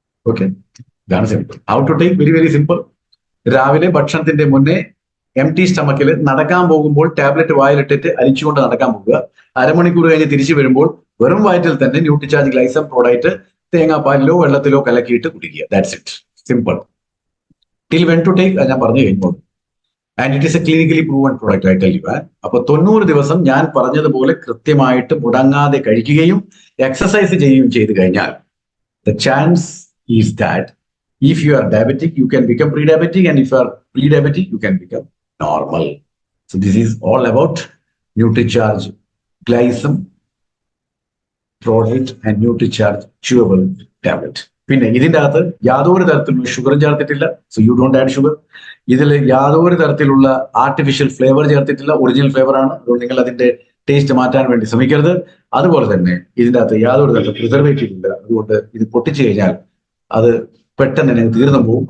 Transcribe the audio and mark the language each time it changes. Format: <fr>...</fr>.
<ml>Okay, ഇതാണ് simple. How to take? Very very simple. രാവിലെ ഭക്ഷണത്തിന്റെ മുന്നേ എംപ്റ്റി സ്റ്റമക്കിൽ നടക്കാൻ പോകുമ്പോൾ ടാബ്ലറ്റ് വായിലിട്ടിട്ട് അരിച്ചുകൊണ്ട് നടക്കാൻ പോകുക. അരമണിക്കൂർ കഴിഞ്ഞ് തിരിച്ചു വരുമ്പോൾ വെറും വയറ്റിൽ തന്നെ ന്യൂട്രിചാർജ് ഗ്ലൈസം പ്രോഡക്റ്റ് തേങ്ങാപ്പാലിലോ വെള്ളത്തിലോ കലക്കിയിട്ട് കുടിക്കുക. That's it. Simple.</ml> <en>till when to take</en> <ml>ഞാൻ പറഞ്ഞു കഴിഞ്ഞോളൂ.</ml> <en>And it is a clinically proven product, I tell you.</en> <ml>അപ്പൊ 90 ദിവസം ഞാൻ പറഞ്ഞതുപോലെ കൃത്യമായിട്ട് മുടങ്ങാതെ കഴിക്കുകയും എക്സസൈസ് ചെയ്യുകയും ചെയ്തു കഴിഞ്ഞാൽ</ml> <en>the chance is that if you are diabetic, you can become pre-diabetic, and if you are pre-diabetic, you can become normal. So this is all about NutriCharge Glycem product and NutriCharge chewable tablet.</en> <ml>പിന്നെ ഇതിന്റെ അകത്ത് യാതൊരു തരത്തിലുള്ള ഷുഗറും ചേർത്തിട്ടില്ല.</ml> <en>So you don't add sugar.</en> <ml>ഇതിൽ യാതൊരു തരത്തിലുള്ള ആർട്ടിഫിഷ്യൽ ഫ്ലേവർ ചേർത്തിട്ടില്ല. ഒറിജിനൽ ഫ്ലേവർ ആണ്. അതുകൊണ്ട് നിങ്ങൾ അതിന്റെ ടേസ്റ്റ് മാറ്റാൻ വേണ്ടി ശ്രമിക്കരുത്. അതുപോലെ തന്നെ ഇതിന്റെ അകത്ത് യാതൊരു തരത്തിലും പ്രിസർവേറ്റീവ് ഇല്ല. അതുകൊണ്ട് ഇത് പൊട്ടിച്ചു കഴിഞ്ഞാൽ അത് പെട്ടെന്ന് തന്നെ തീർന്നു പോകും.</ml>